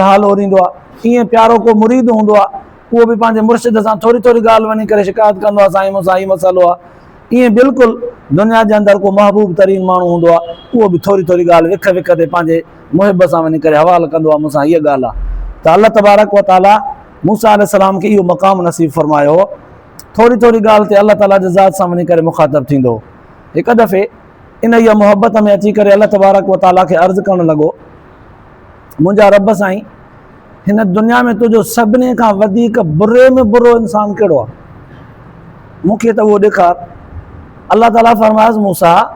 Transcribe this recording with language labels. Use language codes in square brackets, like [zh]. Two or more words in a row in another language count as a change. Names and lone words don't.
[sd] हाल ओरींदो आहे ईअं प्यारो को मुरीद हूंदो आहे उहो बि पंहिंजे मुर्शिद सां थोरी थोरी ॻाल्हि वञी करे शिकायत कंदो आहे साईं मूंसां हीउ मसइलो आहे ईअं बिल्कुलु दुनिया जे अंदरि को महबूब तरीन माण्हू हूंदो आहे उहो बि थोरी थोरी ॻाल्हि विख विख ते पंहिंजे मुहिब सां वञी करे हवालु कंदो आहे मूंसां हीअ ॻाल्हि आहे त अल्लाह [ar] تبارك وتعالى [sd] मूसा अलैहिस्सलाम खे इहो मक़ाम नसीब फ़रमायो थोरी थोरी ॻाल्हि ते अल्लाह ताला जे ज़ात सां वञी करे मुख़ातिबु थींदो हिकु दफ़े इन इहा मुहबत में अची करे अल्लाह [ar] تبارك وتعالى [sd] खे अर्ज़ु करणु लॻो मुंहिंजा रब साईं हिन दुनिया में तुंहिंजो सभिनी खां वधीक बुरे में बुरो इंसानु कहिड़ो आहे मूंखे त उहो ॾेखार अल्लाह ताला फ़रमायसि मूसा